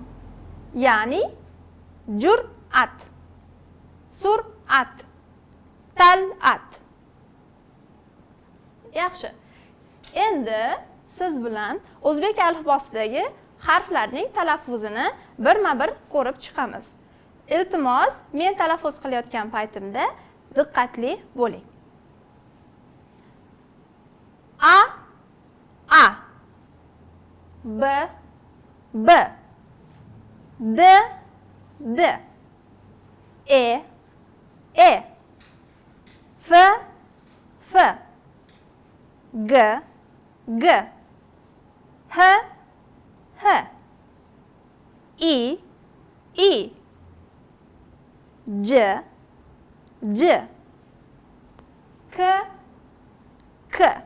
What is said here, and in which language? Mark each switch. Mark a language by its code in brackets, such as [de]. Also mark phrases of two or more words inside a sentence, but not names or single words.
[uz] Ya'ni jur'at, sur'at, tal'at. Yaxshi. Endi siz bilan o'zbek alifbosidagi harflarning talaffuzini birma-bir ko'rib chiqamiz. Iltimos, men talaffuz qilayotgan paytimda diqqatli bo'ling. A, B, B, D, D, E, F, F, G, G, H, H, I, J, J, K, K,